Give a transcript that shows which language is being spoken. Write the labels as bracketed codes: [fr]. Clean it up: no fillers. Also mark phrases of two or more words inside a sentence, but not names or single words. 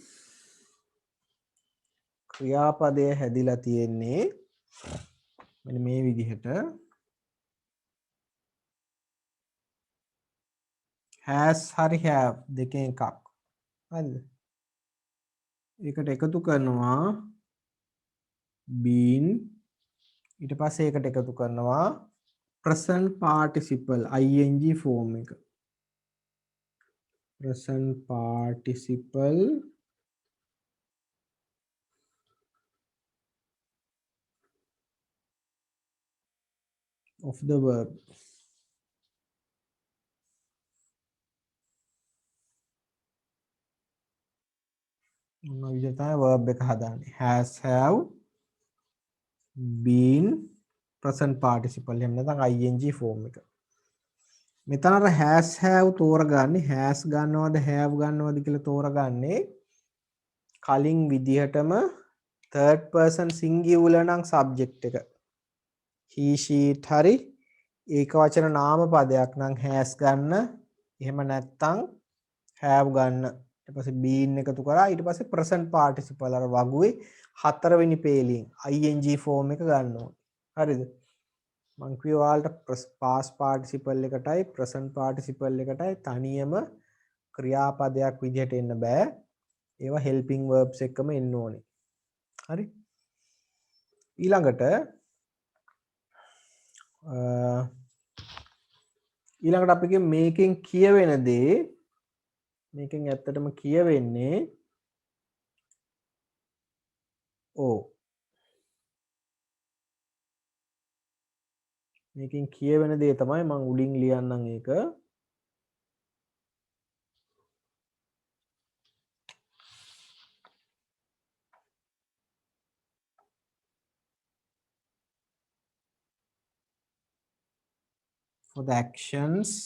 [si] ක්‍රියාපදය හැදිලා තියෙන්නේ මෙන්න මේ විදිහට has හරි have දෙකෙන් එකක් හරිද ඒකට එකතු කරනවා been ඊට පස්සේ ඒකට එකතු කරනවා [en] present participle ing form [si] එක [en] present participle of the verb [si] මොන විදිහට තමයි verb එක හදාන්නේ [en] has have been present participle [si] එහෙම නැත්නම් [en] ing form [si] එක මෙතන අර [en] has have [si] තෝරගන්නේ has ගන්නවද have ගන්නවද කියලා තෝරගන්නේ කලින් විදිහටම [en] third person singular [si] නම් subject එක [en] he she it [si] හරි ඒක වචන නාම පදයක් නම් has ගන්න එහෙම නැත්නම් have ගන්න ඊට පස්සේ been එකතු කරා ඊට පස්සේ [en] present participle [si] අර වගුවේ හතරවෙනි පේලියෙන් [en] ing form [si] එක ගන්න ඕනේ හරිද මං කිව්වා ඔයාලට [en] past participle [si] එකටයි [en] present participle [si] එකටයි තනියම ක්‍රියාපදයක් විදිහට එන්න බෑ ඒවා [en] helping verbs [si] එක්කම එන්න ඕනේ හරි ඊළඟට අපි මේකෙන් කියවෙන දේ මේකෙන් ඇත්තටම කියවෙන්නේ මේකෙන් කියවෙන දේ තමයි මම උඩින් ලියන්නම් ඒක [en] for the actions